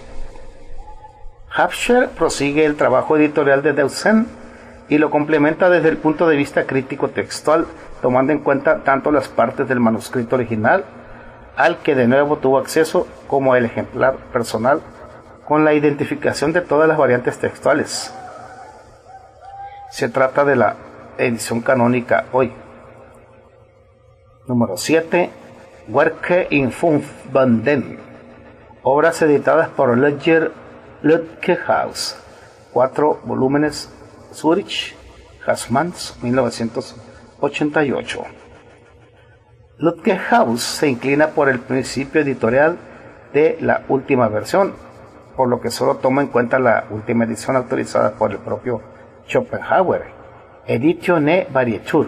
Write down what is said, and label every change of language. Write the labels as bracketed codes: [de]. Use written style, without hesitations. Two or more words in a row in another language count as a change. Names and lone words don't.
[es] Hafscher prosigue el trabajo editorial de Deussen y lo complementa desde el punto de vista crítico textual, tomando en cuenta tanto las partes del manuscrito original, al que de nuevo tuvo acceso, como el ejemplar personal, con la identificación de todas las variantes textuales. Se trata de la edición canónica hoy. Número 7. Werke in 5 Banden, obras editadas por Ledger Ludgehaus, 4 volúmenes, Zurich, Hassmanns, 1988. Ludgehaus se inclina por el principio editorial de la última versión, por lo que solo toma en cuenta la última edición autorizada por el propio Schopenhauer, Edizione Varietur.